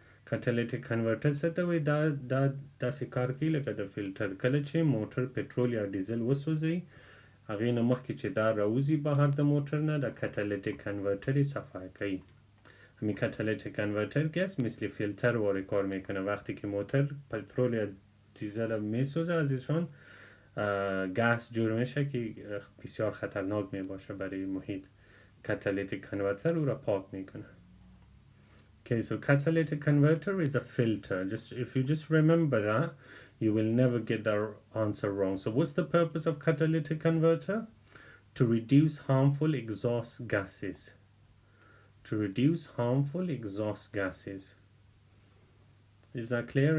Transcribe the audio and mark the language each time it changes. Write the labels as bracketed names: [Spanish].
[Pashto] Catalytic converter څه ته وایي؟ دا داسې کار کوي لکه د فلټر. کله چې موټر پټرول یا ډیزل وسوځي، هغې نه مخکې چې دا راوځي بهر د موټر نه، د کاتالیتیک کنورتر صفحه کوي. [Persian] همین کاتالیتیک کنورتر که است مثل فیلتر وارد کار میکنه. وقتی که موتور پترول یا دیزل میسوزه ازشان گاز جور میشه که بسیار خطرناک میباشه برای محیط. کاتالیتیک کنورتر او را پاک میکنه. [English] Okay, so catalytic converter is a filter. If you just remember that, you will never get the answer wrong. So what's the purpose of catalytic converter? To reduce harmful exhaust gases. To reduce harmful exhaust gases. Is that clear?